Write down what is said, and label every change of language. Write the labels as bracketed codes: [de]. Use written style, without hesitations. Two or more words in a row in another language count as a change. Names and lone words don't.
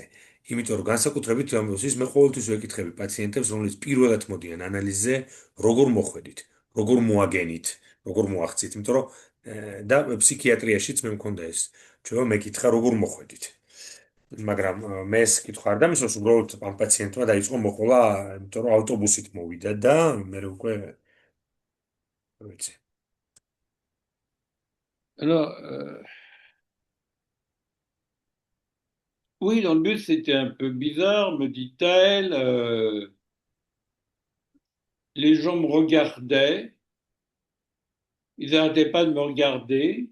[ka] იმიტომ რომ განსაკუთრებით ამბობს ის, მე ყოველთვის ვეკითხები პაციენტებს, რომლებიც პირველად მოდიან ანალიზზე, როგორ მოხვედით, როგორ მოაგენით, როგორ მოაღწით, იმიტომ რომ და ფსიქიატრიაშიც მე მქონდა ეს. ჩვენ მეკითხა როგორ მოხვედით. მაგრამ მე ეს კითხვა არ დამისვენს, უბრალოდ ამ პაციენტმა დაიწყო მოყოლა, იმიტომ რომ ავტობუსით მოვიდა და მე უკვე ვიცი. [fr] Alors, oui, dans le bus, c'était un peu bizarre, me dit-elle. Les gens me regardaient. Ils n'arrêtaient pas de me regarder.